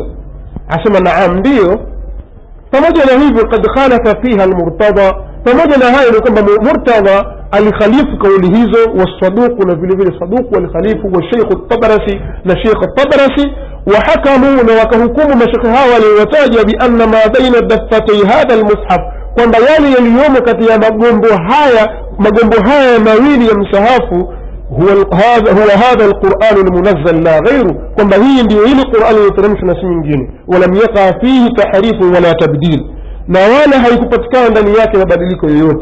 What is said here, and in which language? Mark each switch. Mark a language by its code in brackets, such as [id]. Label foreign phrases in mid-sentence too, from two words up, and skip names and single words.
[sw] Asema naam, ndio. Pamoja na hivyo, [ar] قد خالف فيها المرتضى, [sw] pamoja na hayo ni kwamba Murtada alikhalifu kauli hizo, wasaduq, na vile vile saduq walikhalifu, wa Sheikh at-Tabarasi, na Sheikh at-Tabarasi, [ar] وحكموا, [sw] na wakahukumu mashekhe hawa waliowataja, [ar] بأن ما بين دفتي هذا المصحف, [sw] kwamba yale yaliyomo kati ya magombo haya mawili ya msahafu, [ar] هو هذا القرآن المنزل لا غير, [sw] kwamba hii ndio ile Qur'an iliyoteremshwa na si nyingine, [ar] ولم يقع فيه تحريف ولا تبديل, [sw] na wala haikupatikana ndani yake mabadiliko yoyote.